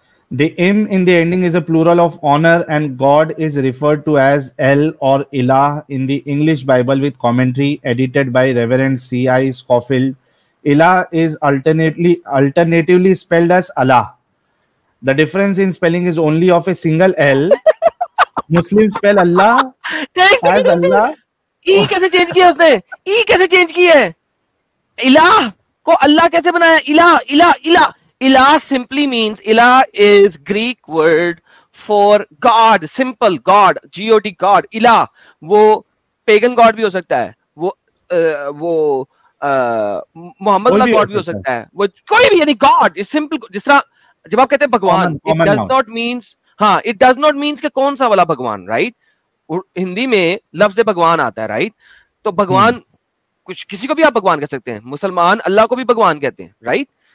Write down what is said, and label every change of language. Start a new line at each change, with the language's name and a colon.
English: The im in the ending is a plural of honor and God is referred to as El or Ilah in the English Bible with commentary edited by Reverend C.I. Scofield. Ilah is alternatively spelled as Allah. The difference in spelling is only of a single L. Muslims spell Allah as Allah.
Urdu: ای کیسے change کیا اس نے؟ ای کیسے change کی ہے؟ الہ کو اللہ کیسے بنایا؟ الہ الہ الہ.
English: الہ simply means, الہ is Greek word for God, simple God, G-O-D, God.
Urdu: الہ وہ پیگن گاڈ بھی ہو سکتا ہے, وہ محمد اللہ گاڈ بھی ہو سکتا ہے, وہ کوئی بھی, یعنی
English: God is simple.
Urdu: جس طرح جب آپ کہتے ہیں بھگوان,
English: it does not means,
Urdu: ہاں it does not means کہ کون سا والا بھگوان, رائٹ. ہندی میں لفظ بھگوان آتا ہے, رائٹ. تو بھگوان کچھ کسی کو بھی آپ بھگوان کہہ سکتے ہیں. مسلمان اللہ کو بھی بھگوان کہتے ہیں, رائٹ.